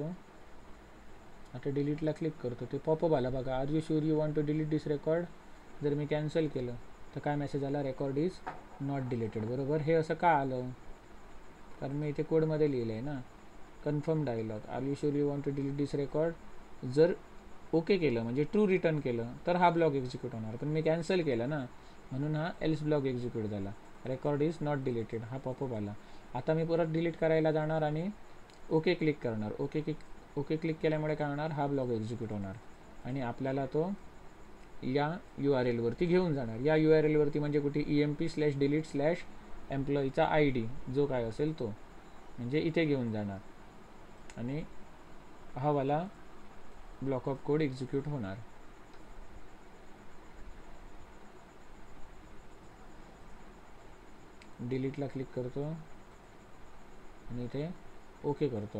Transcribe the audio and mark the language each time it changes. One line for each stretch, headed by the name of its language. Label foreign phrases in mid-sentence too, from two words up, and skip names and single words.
Marathi: आता डिलीटला क्लिक करतो, ते पॉपअप आला बघा,
English: Are you sure you want to delete this record.
Marathi: जर मी कॅन्सल केलं तर काय मेसेज आला,
English: record is not deleted.
Marathi: बरोबर. हे असं का आलं, कारण मी इथे कोडमध्ये लिहिलं आहे ना,
English: confirm dialog, Are you sure you want to delete this record.
Marathi: जर ओके केलं म्हणजे
English: true return
Marathi: केलं तर हा ब्लॉक एक्झिक्यूट होणार, पण मी कॅन्सल केलं ना, म्हणून हा
English: else block
Marathi: एक्झिक्यूट झाला.
English: record is not deleted
Marathi: हा पॉपअप आला. आता मी परत डिलीट करायला जाणार आणि
English: OK click
Marathi: करणार.
English: OK click
Marathi: केल्यामुळे काय होणार, हा ब्लॉक एक्झिक्यूट होणार आणि आपल्याला तो या URL वरती घेऊन जाणार. या URL वरती म्हणजे कुठे, emp/delete/employeeचा ID जो काय असेल तो, म्हणजे इथे घेऊन जाणार आणि हा वाला
English: block of code execute
Marathi: होणार. डिलीटला क्लिक करतो आणि इथे ओके करतो.